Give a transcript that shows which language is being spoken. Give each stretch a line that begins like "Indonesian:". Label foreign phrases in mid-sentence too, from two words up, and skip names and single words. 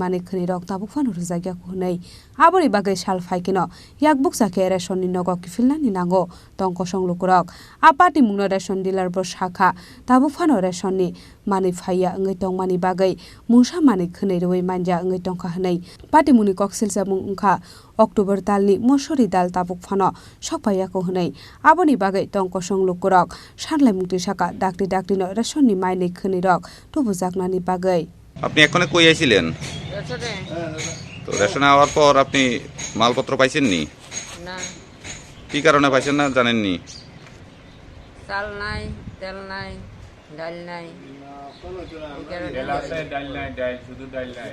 Kok Borok: mani khani rok tabukfano rujagya ko hunai abori bagai sal faikino yakbuk sake resonni nogo kifilnani nango tongko songlukurok apati mungno
English: reson dealer
Kok Borok: bro shakha tabukfano resonni mani phaya ngai tongmani bagai mungsa mani khani roi manja ngai tongkha hunai patimuni kokshil samung ungkha October talni mosori dal tabuk phano sokpaya ko hunai aboni bagai tongko songlukurok sanlai mukti saka dakti no resonni maini khani rok tubujaknani bagai
Bangla: আপনি এখনো কই আইছিলেন তো রেশন আওয়ার পর আপনি মালপত্র পাইছেন নি না কি কারণে পাইছেন না জানেন নি চাল নাই তেল নাই ডাল নাই তেল আছে ডাল নাই ডাল শুধু ডাল নাই